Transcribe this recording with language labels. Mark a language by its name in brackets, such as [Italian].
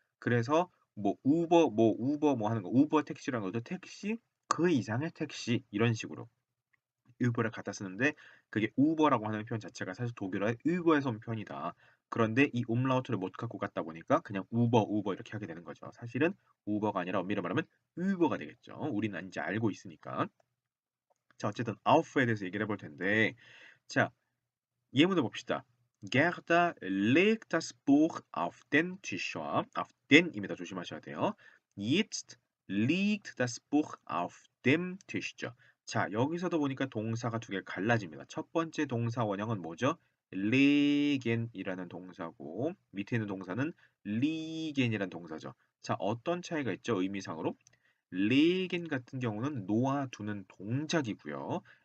[Korean] 그래서 뭐 우버 뭐 하는 거 우버 택시라는 것도 택시 그 이상의 택시 이런 식으로 우버를 갖다 쓰는데 그게 우버라고 하는 표현 자체가 사실 독일어의 우버에서 온 표현이다. 그런데 이 umlaut를 못 갖고 갔다 보니까 그냥 우버 이렇게 하게 되는 거죠. 사실은 우버가 아니라 엄밀히 말하면 우버가 되겠죠. 우리는 이제 알고 있으니까. 자, 어쨌든 auf에 대해서 얘기를 해볼 텐데 자, 예문을 봅시다. [German] Gerda legt das Buch auf den Tisch. [Korean] auf den입니다. 조심하셔야 돼요. [German] Jetzt liegt das Buch auf dem Tisch죠. [Korean] 자, 여기서도 보니까 동사가 두 개 갈라집니다. 첫 번째 동사 원형은 뭐죠? legen이라는 동사고 밑에 있는 동사는 liegen이라는 동사죠. 자, 어떤 차이가 있죠? 의미상으로? legen 같은 경우는 놓아두는 동작이고요.